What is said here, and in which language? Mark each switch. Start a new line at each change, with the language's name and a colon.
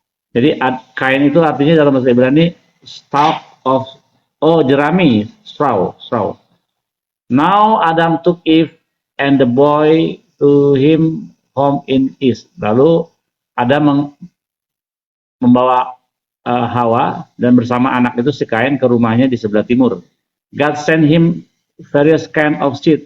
Indonesian: Jadi Kain itu artinya dalam bahasa Ibrani stalk of, jerami, straw.
English: Now Adam took Eve and the boy to him home in east.
Indonesian: Lalu Adam membawa Hawa dan bersama anak itu si Kain ke rumahnya di sebelah timur.
English: God sent him various kind of seed.